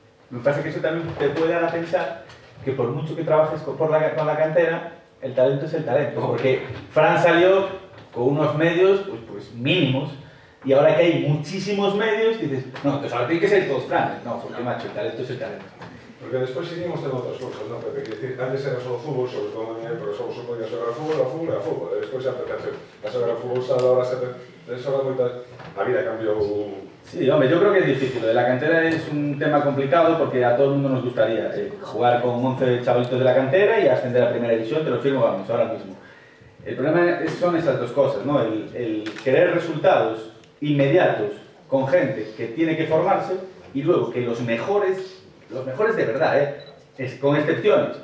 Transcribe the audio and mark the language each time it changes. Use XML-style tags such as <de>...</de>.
<es>Me parece que eso también te puede dar a pensar que por mucho que trabajes con la cantera, el talento es el talento. Porque Fran salió con unos medios pues mínimos, y ahora que hay muchísimos medios, dices, no, entonces ahora tiene que ser todos Fran. No, porque macho, el talento es el talento.</es> <gl>Porque despois seguimos tendo outras cousas, non, Pepe? Que decir, antes era só fútbol, sobre todo en pero só se podía xogar a fútbol, e despois xa empezaste a xogar a fútbol sala,</gl> <es>ahora se xoga moita...</es> <gl>A vida cambiou...</gl> <es>Sí, hombre, yo creo que es difícil. Lo de la cantera es un tema complicado porque a todo el mundo nos gustaría jugar con 11 chavalitos de la cantera y ascender a primera división, te lo firmo, vamos, ahora mismo. El problema son esas dos cosas, ¿no? El querer resultados inmediatos con gente que tiene que formarse y luego que los mejores de verdad, es con excepciones.</es>